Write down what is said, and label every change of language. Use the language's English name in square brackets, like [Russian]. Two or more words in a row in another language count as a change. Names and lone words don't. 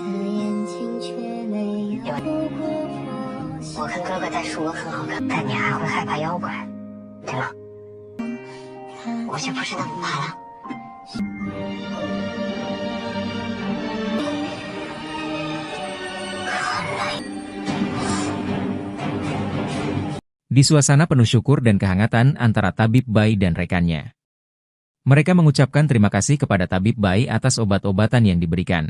[Chinese] 我看哥哥带树鹅很好看，但你还会害怕妖怪，对吗？我就不是那么怕了。看来。 [Indonesian] Di suasana penuh syukur dan kehangatan antara Tabib Bai dan rekannya. Mereka mengucapkan terima kasih kepada Tabib Bai atas obat-obatan yang diberikan.